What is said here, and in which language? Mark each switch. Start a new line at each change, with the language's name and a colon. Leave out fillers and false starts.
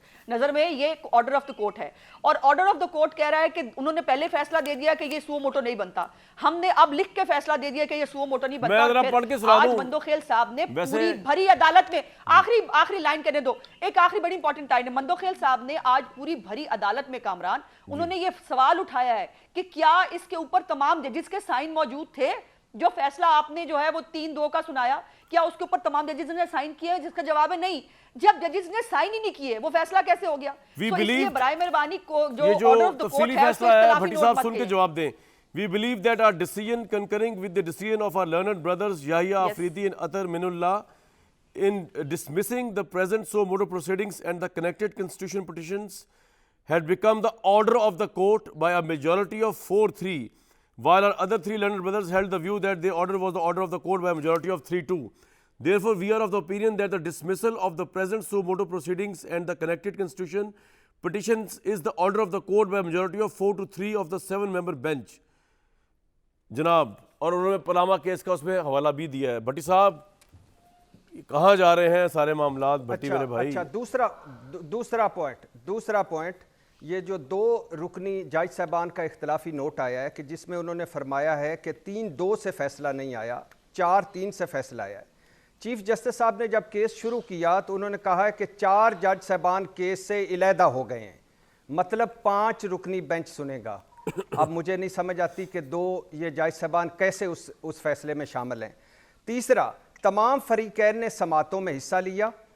Urdu: نظر میں یہ آرڈر آف دا کورٹ ہے، اور آرڈر آف دا کورٹ کہہ رہا ہے کہ انہوں نے پہلے فیصلہ دے دیا کہ یہ سو موٹو نہیں بنتا، ہم نے اب لکھ کے فیصلہ دے دیا کہ یہ سو موٹو نہیں بنتا۔ آج مندوخیل صاحب نے پوری بھری عدالت میں آخری لائن کہنے دو، ایک آخری بڑی امپورٹنٹ لائن ہے، مندوخیل صاحب نے آج پوری بھری عدالت میں کامران انہوں نے یہ سوال اٹھایا ہے کہ کیا اس کے اوپر تمام ججز کے سائن موجود تھے؟ جو فیصلہ آپ نے جو ہے وہ 3-2 کا سنایا، کیا اس کے اوپر تمام ججز نے سائن کیے؟ جس کا جواب ہے نہیں۔ جب ججز نے سائن ہی نہیں کیے وہ فیصلہ کیسے ہو گیا؟ تو اس لیے برائے مہربانی کو جو آرڈر آف دا کورٹ ہے اس کو اختلافی نوٹ مت سن کے جواب دیں۔
English: We believe that our decision concurring with the decision of our learned brothers Yahya Afridi and Athar Minullah in dismissing the present suo motu proceedings and the connected constitution petitions had become the order of the court by a majority of 4-3, while our other 3 learned brothers held the view that the order was the order of the court by a majority of 3-2. Therefore, we are of the opinion that the dismissal of the present suo motu proceedings and the connected constitution petitions is the order of the court by a majority of 4-3 of the 7-member bench.
Urdu: جناب، اور انہوں نے Panama case کا اس میں حوالہ بھی دیا ہے۔ بھٹی صاحب کہاں جا رہے ہیں سارے معاملات بھٹی میرے بھائی؟ اچھا دوسرا پوائنٹ یہ جو 2 رکنی جج صاحبان کا اختلافی نوٹ آیا ہے کہ جس میں انہوں نے فرمایا ہے کہ 3-2 سے فیصلہ نہیں آیا، 4-3 سے فیصلہ آیا ہے۔ چیف جسٹس صاحب نے جب کیس شروع کیا تو انہوں نے کہا ہے کہ 4 جج صاحبان کیس سے علیحدہ ہو گئے ہیں، مطلب 5 رکنی بینچ سنے گا۔ اب مجھے نہیں سمجھ آتی کہ 2 یہ جج صاحبان کیسے اس فیصلے میں شامل ہیں۔ تیسرا، تمام فریقین نے سماعتوں میں حصہ لیا،